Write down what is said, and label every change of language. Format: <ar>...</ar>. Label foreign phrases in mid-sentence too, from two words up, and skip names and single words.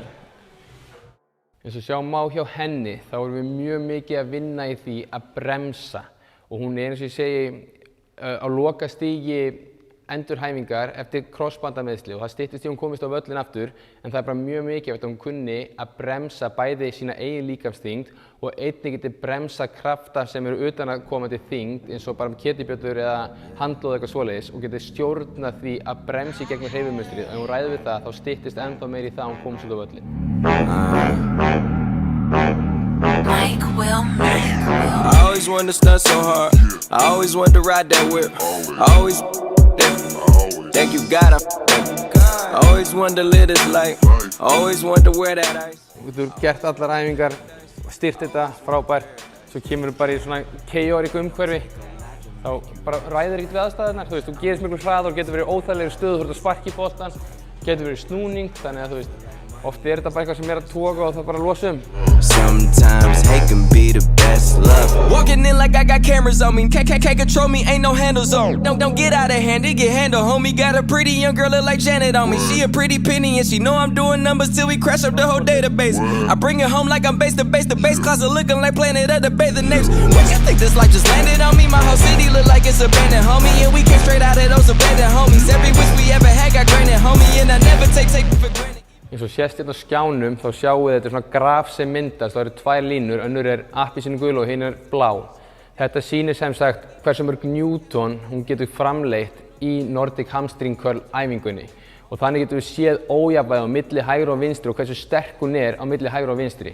<is>Eins og sjá má hjá henni þá erum við mjög mikið að vinna í því að bremsa og hún er eins og ég segi á lokastigi endurhæfingar eftir krossbandameðsli og það styttist í hún komist á völlinn aftur en það er bara mjög mikilvægt að hún kunni að bremsa bæði sína eigin líkamsþyngd og einnig geti bremsa krafta sem eru utan að komandi þyngd eins og bara ketibjöllur eða handlóð eitthvað svoleiðis og geti stjórna því að bremsa í gegnum hreyfimynstrið. Ef hún ræður við það þá styttist ennþá meir í það að hún komist út á völlinn.</is> <en>I always wanted to stunt so hard. I always wanted to ride that whip. I always think you gotta. I always wanted to live this life. I always wanted to wear that ice.</en> <is>Þú getur gert allar æfingar, styrt þetta frábært, svo kemur þú bara í svona chaotic umhverfi. Þá bara ræðir ekkert við aðstæðurnar. Þú gerist miklu hraðar og getur verið í óþægilegri stöðu, þú ert að sparka í boltann, getur verið í snúning, þannig að þú veist, oft er þetta bara eitthvað sem er að toga og það bara losa</is> <en>Sometimes hate can be the best love. Walking in like I got cameras on me. Can't control me, ain't no handles on. Don't get out of hand, it get handled. Homie got a pretty young girl look like Janet on me. She a pretty penny and she know I'm doing numbers till we crash up the whole database. I bring it home like I'm base to base. The base closet looking like Planet of the Bathing Apes. What you think this life just landed on me? My whole city look like it's abandoned, homie. And we came straight out of those abandoned homies. Every wish we ever had got granted, homie. And I never take it for granted.</en> <is>Eins og sést hérna á skjánum þá sjáum við þetta svona graf sem myndast, það eru tvær línur, önnur er appelsínugul og hin er blá. Þetta sýnir sem sagt hversu mörg Newton hún getur framleitt í</is> <en>Nordic Hamstring Curl</en> <is>æfingunni. Og þannig getum við séð ójafnvægi á milli hægri og vinstri og hversu sterk hún er á milli hægri og vinstri.</is>